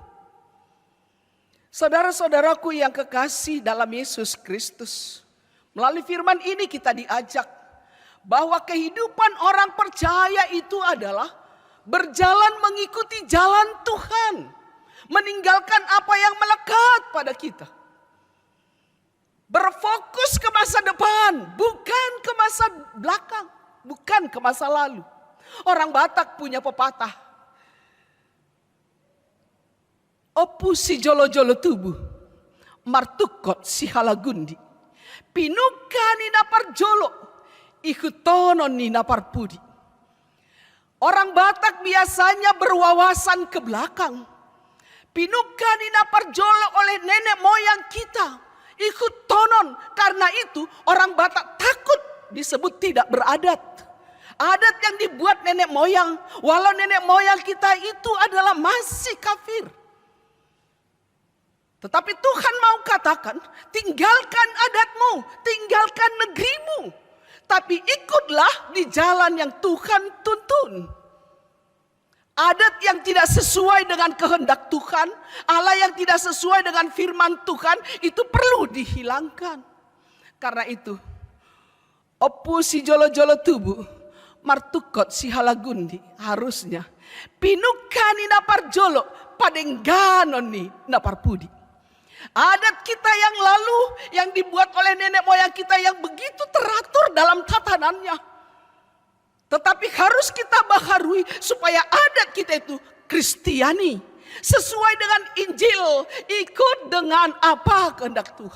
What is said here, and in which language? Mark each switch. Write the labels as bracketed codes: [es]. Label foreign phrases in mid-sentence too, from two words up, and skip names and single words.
[id] Saudara-saudaraku yang kekasih dalam Yesus Kristus, melalui firman ini kita diajak bahwa kehidupan orang percaya itu adalah berjalan mengikuti jalan Tuhan, meninggalkan apa yang melekat pada kita. Berfokus ke masa depan, bukan ke masa belakang, bukan ke masa lalu. Orang Batak punya pepatah, [bbc] opu si jolo-jolo tubuh, martukot si halagundi, pinukani napar jolo, ikutonon ni napar pudi. [id] Orang Batak biasanya berwawasan ke belakang. [bbc] Pinukani napar jolo [id] oleh nenek moyang kita, ikut tonon. Karena itu orang Batak takut disebut tidak beradat. Adat yang dibuat nenek moyang, walau nenek moyang kita itu adalah masih kafir. Tetapi Tuhan mau katakan, tinggalkan adatmu, tinggalkan negerimu, tapi ikutlah di jalan yang Tuhan tuntun. Adat yang tidak sesuai dengan kehendak Tuhan, Allah yang tidak sesuai dengan firman Tuhan, itu perlu dihilangkan. Karena itu, [bbc] opu si jolo-jolo tubuh, martukot si halagundi, harusnya pinukani napar jolo, padengganon ni napar pudi. [id] Adat kita yang lalu, yang dibuat oleh nenek moyang kita yang begitu teratur dalam tatanannya, tetapi harus kita baharui supaya adat kita itu Kristiani, sesuai dengan Injil, ikut dengan apa kehendak Tuhan.